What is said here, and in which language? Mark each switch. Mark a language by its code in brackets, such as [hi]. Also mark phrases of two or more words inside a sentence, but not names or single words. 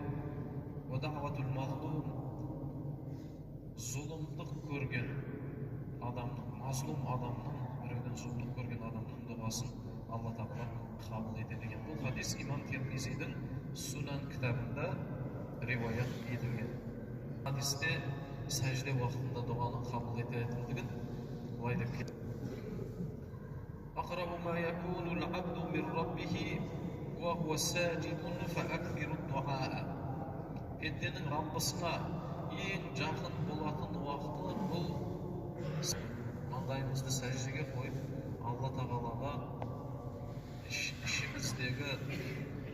[ar] «ودعوة المظلوم» [kk] зұлымдық көрген адамның, мазлум адамның, біреуден зұлымдық көрген адамның дұғасын Алла Тағала қабыл етеді екен. Бұл хадис имам Тирмизидің Сунан кітабында риуаят етілген. Хадисте сәжде уақытында дұғаны қабыл ететіндігін былай деп келеді. [ar] «أقرب ما يكون العبد من ربه وهو ساجد فأكثروا الدعاء». [kk] Пенденің Раббысына ең жақын болатын уақыты бұл маңдайымызды сәждеге қойып, Алла Тағалаға ішіміздегі